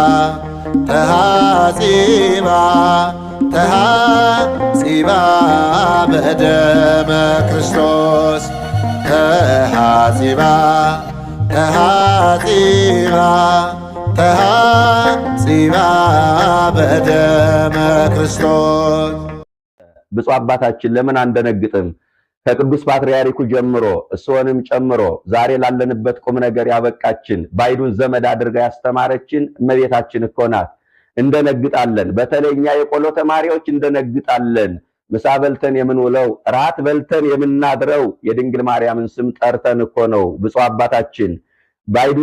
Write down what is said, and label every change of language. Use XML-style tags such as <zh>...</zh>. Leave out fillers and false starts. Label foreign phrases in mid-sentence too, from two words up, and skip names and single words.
<gez>ተሃጺባ ተሃጺባ በደመ ክርስቶስ ተሃጺባ ተሃጺባ ተሃጺባ በደመ ክርስቶስ።</gez> <am>ብፁዕ አባታችን ለምን አንደነግጥም? ከቅዱስ ፓትርያርኩ ጀምሮ እሱንም ጨምሮ ዛሬ ላለንበት ቁም ነገር ያበቃችን ባይዱን ዘመድ አድርጋ ያስተማረችን እመቤታችን እኮ ናት። እንደነግጣለን። በተለይኛ የቆሎ ተማሪዎች እንደነግጣለን። ምሳ በልተን የምንውለው ራት በልተን የምናድረው የድንግል ማርያምን ስም ጠርተን እኮ ነው። ብፁዕ አባታችን ባይዱን</am>